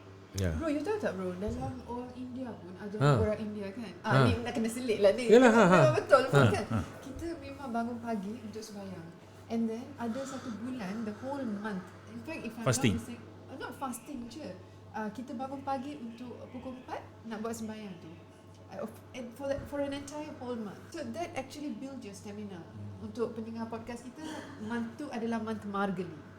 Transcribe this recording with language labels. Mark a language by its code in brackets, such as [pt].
[ms] Bro, you tahu tak bro, dalam orang India pun ada orang India kan. Ni nak kena selit lah ni. Yalah, Betul kan. Kita memang bangun pagi untuk sembahyang. [en] And then [ms] ada satu bulan, [en] the whole month. In fact, if I'm Fasting. not mistaken, not fasting je. [ms] Kita bangun pagi untuk pukul 4 nak buat sembahyang tu. [en] And for an entire whole month. So that actually build your stamina. [ms] Untuk pendengar podcast kita, month tu adalah month Margali.